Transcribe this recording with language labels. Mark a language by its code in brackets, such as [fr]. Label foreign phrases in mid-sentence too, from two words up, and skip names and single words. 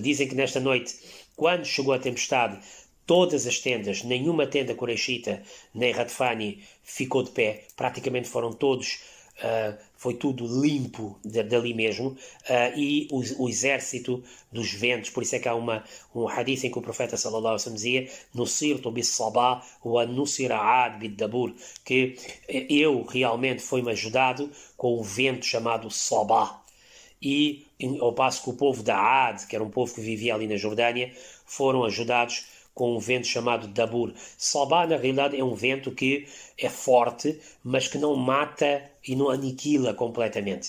[pt] Dizem que nesta noite, quando chegou a tempestade, todas as tendas, nenhuma tenda Qurayshita, nem Radfani ficou de pé, praticamente foram todos, foi tudo limpo dali mesmo, e o exército dos ventos, por isso é que há um hadith em que o profeta [ar] صلى الله عليه وسلم [pt] dizia [ar] نصرت بالصبا ونصر عاد بالدبور, [pt] que eu realmente fui-me ajudado com o vento chamado Sabah. E ao passo que o povo da Ad, que era um povo que vivia ali na Jordânia, foram ajudados com um vento chamado Dabur. Sabah, na realidade, é um vento que é forte, mas que não mata e não aniquila completamente.